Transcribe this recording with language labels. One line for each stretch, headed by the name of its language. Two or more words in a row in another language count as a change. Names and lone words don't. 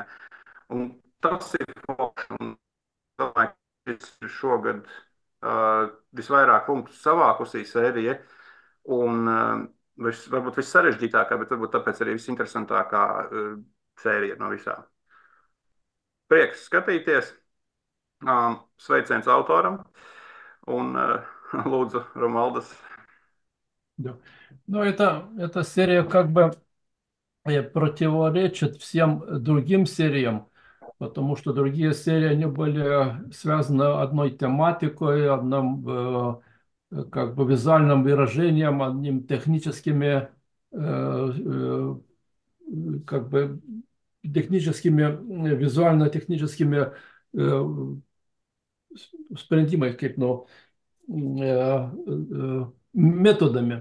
Latvian: Un tas ir forši, un domāju, ka šis ir šogad visvairāk punktus savākusī sērija, un varbūt vissarežģītākā, bet varbūt tāpēc arī visinteresantākā sērija no visām. Prieks skatīties, sveiciens autoram, un lūdzu, Romualdas.
Russian: Да. Ну, эта серия как бы противоречит всем другим сериям, потому что другие серии, они были связаны одной тематикой, одним как бы визуальным выражением, одним техническими как бы визуально-техническими спрендимой, методами.